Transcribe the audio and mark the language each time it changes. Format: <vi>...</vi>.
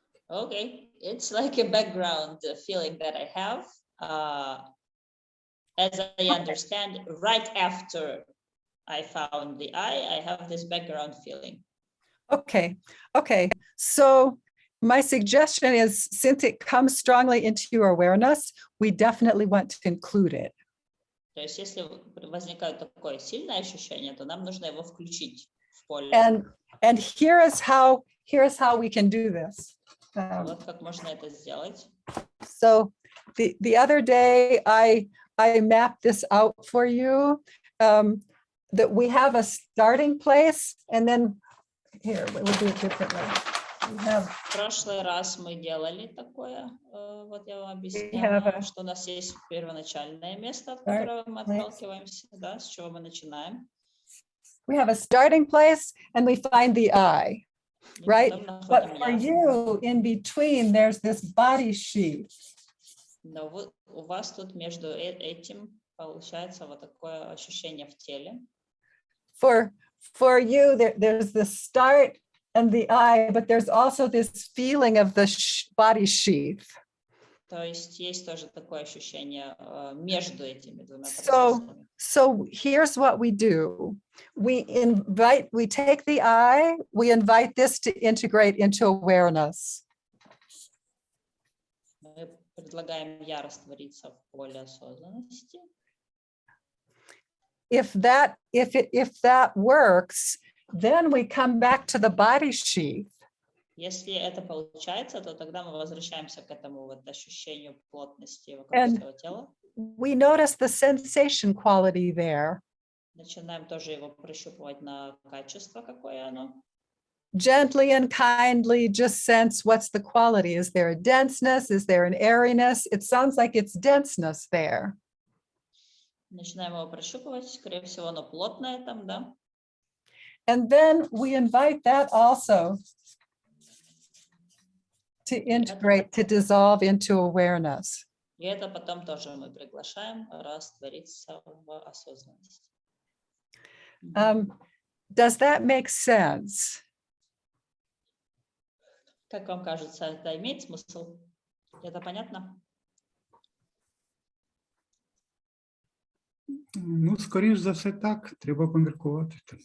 <en>Okay, it's like a background feeling that I have, as I understand, right after I found the I have this background feeling. Okay, so my suggestion is, since it comes strongly into your awareness, we definitely want to include it.</en> <ru>То есть, если возникает такое сильное ощущение, то нам нужно его включить в поле.</ru> <en>And here is how we can do this.</en> <ru>Вот как можно это сделать.</ru> <en>So the other day I mapped this out for you, that we have a starting place, and then here we'll do it differently.</en> <ru>В прошлый раз мы делали такое, вот я вам объясняла, что у нас есть первоначальное место, от которого мы отталкиваемся, да, с чего мы начинаем.</ru> <en>We have a starting place and we find the I, right? But for you, in between, there's this body sheath.</en> <ru>Но у вас тут между этим получается вот такое ощущение в теле.</ru> <en>For you, there's the start and the I, but there's also this feeling of the body sheath.</en> <ru>То То есть тоже такое ощущение между этими двумя</ru> <en>So,</en> <ru>процессами.</ru> <en>so here's what we do. We take the I, we invite this to integrate into awareness.</en> <ru>Мы предлагаем я раствориться в поле осознанности.</ru> <en>If that works, then we come back to the body sheath.</en> <ru>Если это получается, то тогда мы возвращаемся к этому вот ощущению плотности вокруг</ru> <en>And</en> <ru>своего тела.</ru> <en>we notice the sensation quality there.</en> <ru>Начинаем тоже его прощупывать на качество, какое оно.</ru> <en>Gently and kindly just sense what's the quality. Is there a denseness? Is there an airiness? It sounds like it's denseness there.</en> <ru>Начинаем его прощупывать, скорее всего, оно плотное там, да?</ru> <en>And then we invite that also to integrate, to dissolve into awareness.</en> <ru>И это потом тоже мы приглашаем раствориться в осознанности.</ru> <en>Does that make sense?</en> <ru>Как вам кажется, это имеет смысл? Это понятно?</ru> <uk>Ну, скоріш за все так, треба поміркувати.</uk>